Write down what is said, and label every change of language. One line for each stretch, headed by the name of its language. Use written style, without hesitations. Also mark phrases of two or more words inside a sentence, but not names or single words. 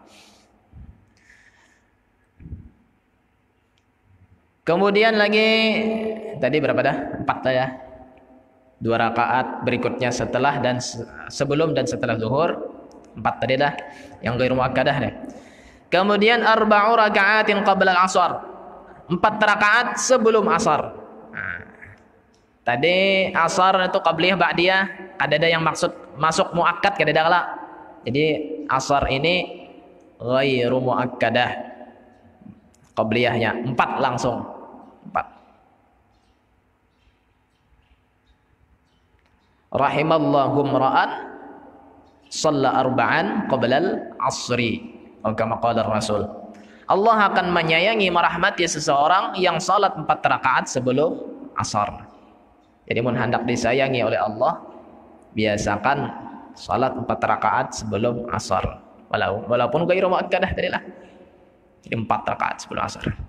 Banjar: Kemudian lagi tadi berapa dah? 4 dah ya. 2 rakaat berikutnya setelah dan sebelum dan setelah zuhur. 4 tadi dah. Yang
Arabic: غير مؤكدة
Banjar: deh.
Arabic: Kemudian 4 ركعات قبل العصر.
Banjar: 4 rakaat sebelum asar. Nah, tadi asar itu qabliyah ba'diyah, ada yang maksud masuk muakkad kada kala. Jadi asar ini
Arabic: غير مؤكدة.
Banjar: Qabliyahnya 4 langsung. 4.
Arabic: رحم الله امرأ صلى أربعا قبل العصر.
Banjar: Atau
Arabic: كما قال رسول.
Banjar: Allah akan menyayangi merahmati seseorang yang salat 4 rakaat sebelum asar. Jadi mun hendak disayangi oleh Allah, biasakan salat 4 rakaat sebelum asar. Walaupun
Arabic: غير مؤكدة
Banjar: tadilah. Jadi 4 rakaat sebelum asar.